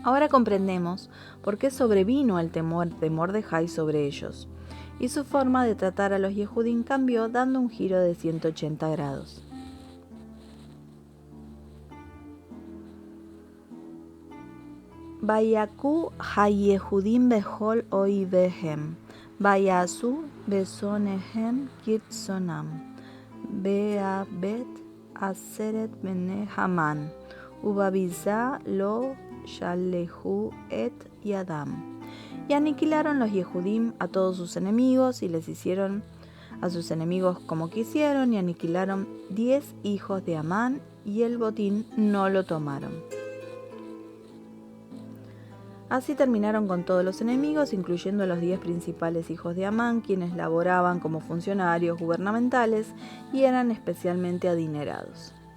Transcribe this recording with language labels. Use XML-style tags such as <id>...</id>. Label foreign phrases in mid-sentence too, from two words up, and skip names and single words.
<es>Ahora comprendemos por qué sobrevino el temor de Mordejai sobre ellos, y su forma de tratar a los Yehudim cambió dando un giro de 180 grados.</es> <he>ויכו היהודים בכל איביהם, ויעשו בשנאיהם כרצונם, באבד עשרת בני המן, ובבזה לא שלחו את ידם.</he> <es>Y aniquilaron los Yehudim a todos sus enemigos y les hicieron a sus enemigos como quisieron y aniquilaron 10 hijos de Amán y el botín no lo tomaron. Así terminaron con todos los enemigos, incluyendo a los 10 principales hijos de Amán, quienes laboraban como funcionarios gubernamentales y eran especialmente adinerados.</es>